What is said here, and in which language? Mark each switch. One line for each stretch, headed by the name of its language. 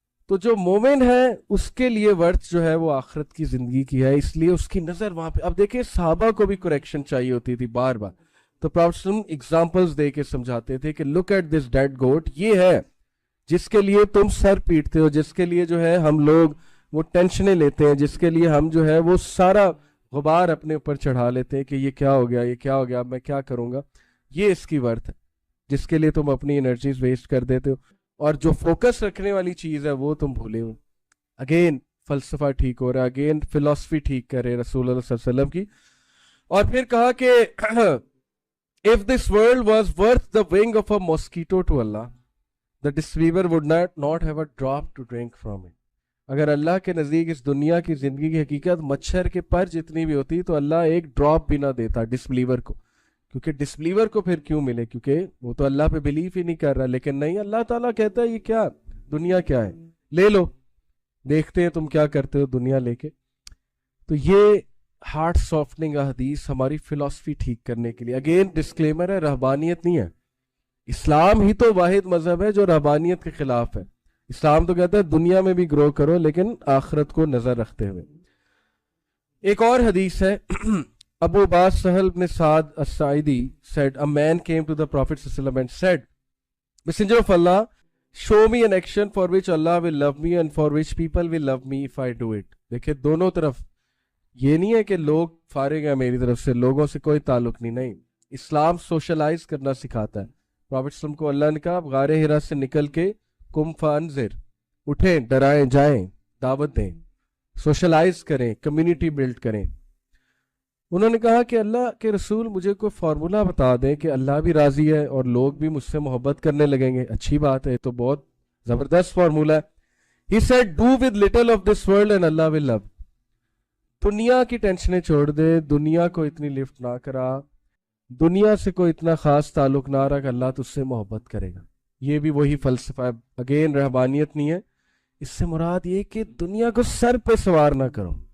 Urdu: تو جو مومن ہے اس کے لیے ورتھ جو ہے وہ آخرت کی زندگی کی ہے, اس لیے اس کی نظر وہاں پہ. اب دیکھیں صحابہ کو بھی کریکشن چاہیے ہوتی تھی بار بار, تو پراپٹ ایگزامپلز دے کے سمجھاتے تھے کہ
English: look at this dead goat,
Urdu: یہ ہے جس کے لیے تم سر پیٹتے ہو, جس کے لیے جو ہے ہم لوگ وہ ٹینشنیں لیتے ہیں, جس کے لیے ہم جو ہے وہ سارا غبار اپنے اوپر چڑھا لیتے ہیں کہ یہ کیا ہو گیا, یہ کیا ہو گیا, میں کیا کروں گا. یہ اس کی ورتھ ہے جس کے لیے تم اپنی انرجیز ویسٹ کر دیتے ہو, اور جو فوکس رکھنے والی چیز ہے وہ تم بھولے ہو. اگین فلسفہ ٹھیک ہو رہا ہے, اگین فلسفی ٹھیک کر رہے رسول اللہ صلی اللہ علیہ وسلم کی. اور پھر کہا کہ
English: if this world was worth the wing of a mosquito to Allah, the disbeliever would not have a drop to drink from it.
Urdu: اگر اللہ کے نزدیک اس دنیا کی زندگی کی حقیقت مچھر کے پر جتنی بھی ہوتی تو اللہ ایک ڈراپ بھی نہ دیتا ڈسبلیور کو, کیونکہ ڈسبلیور کو پھر کیوں ملے, کیونکہ وہ تو اللہ پہ بلیف ہی نہیں کر رہا. لیکن نہیں, اللہ تعالیٰ کہتا ہے یہ کیا دنیا کیا ہے, لے لو, دیکھتے ہیں تم کیا کرتے ہو دنیا لے کے. تو یہ ہارٹ سافٹنگ حدیث ہماری فلسفی ٹھیک کرنے کے لیے. اگین ڈسکلیمر ہے, رہبانیت نہیں ہے. اسلام ہی تو واحد مذہب ہے جو رہبانیت کے خلاف ہے. اسلام تو کہتا ہے دنیا میں بھی گرو کرو لیکن آخرت کو نظر رکھتے ہوئے. ایک اور حدیث ہے,
English: Abu Abbas Sahal ibn Sa'd as-Sa'idi said, a man came to the Prophet ﷺ and said, Messenger of Allah, show me an action for which Allah will love me and for which people will love me if I do it.
Urdu: دیکھیں دونوں طرف یہ نہیں ہے کہ لوگ فارغ ہیں میری طرف سے, لوگوں سے کوئی تعلق نہیں. اسلام سوشلائز کرنا سکھاتا ہے. پروفیٹ صلی اللہ علیہ وسلم کو اللہ نے کہا غار حرا سے نکل کے
Arabic: قم فانذر,
Urdu: اٹھیں, ڈرائیں, جائیں, دعوت دیں, سوشلائز کریں, کمیونٹی بلڈ کریں. انہوں نے کہا کہ اللہ کے رسول مجھے کوئی فارمولا بتا دیں کہ اللہ بھی راضی ہے اور لوگ بھی مجھ سے محبت کرنے لگیں گے. اچھی بات ہے, تو بہت زبردست فارمولا ہے.
English: He said, do with little of this world and Allah will love.
Urdu: دنیا کی ٹینشنیں چھوڑ دے, دنیا کو اتنی لفٹ نہ کرا, دنیا سے کوئی اتنا خاص تعلق نہ رکھ, اللہ تجھ سے محبت کرے گا. یہ بھی وہی فلسفہ ہے. اگین رہبانیت نہیں ہے, اس سے مراد یہ کہ دنیا کو سر پہ سوار نہ کرو.